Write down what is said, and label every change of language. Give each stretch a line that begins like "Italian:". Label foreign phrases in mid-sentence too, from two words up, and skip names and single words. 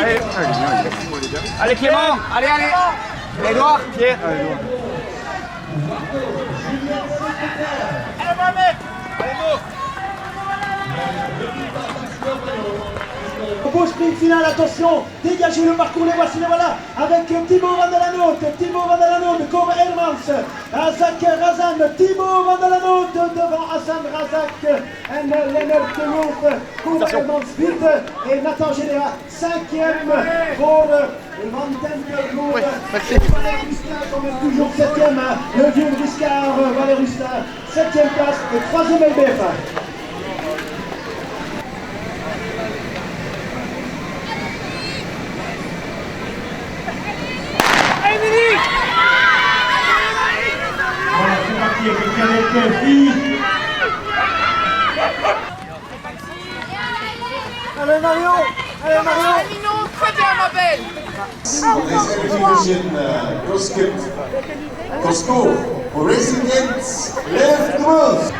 French: Allez Clément, allez. Edouard, Pierre. Allez Mohamed. Allez Mo. Beau sprint final, attention, dégagez le parcours, les voici, les voilà, avec Thibaut Van der Lanotte, Kobe Hermans, Azak Razan, Thibaut Van der Lanotte devant Hassan Razak, Lennart Duluf, Kobe Hermans, Wild et Nathan Généra, 5e pour Van Tempel, Valère Rustin, quand même toujours 7e, le vieux briscard Valère Rustin, 7e place et 3e LBF. Voilà, c'est parti avec Fille. Allez Marion. Très bien ma belle. Costco for Racing Games left move.